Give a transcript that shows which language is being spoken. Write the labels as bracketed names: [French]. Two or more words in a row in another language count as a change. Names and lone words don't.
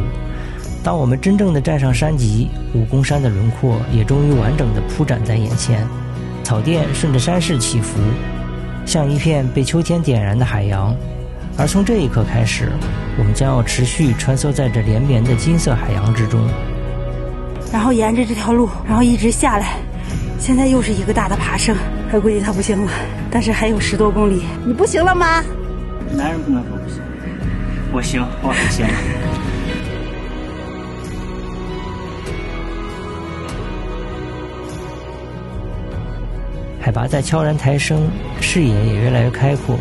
[Chinese] 當我們真正的站上山脊，武功山的輪廓也終於完整的鋪展在眼前。草甸順着山勢起伏，像一片被秋天點燃的海洋。而從這一刻開始，我們將要持續穿梭在這連綿的金色海洋之中。然後沿着這條路，然後一直下來，現在又是一個大的爬升。我估計他不行了，但是還有10多公里。你不行了嗎？男人不能說不行，我行，我很行。海拔在悄然抬升，視野也越來越開闊。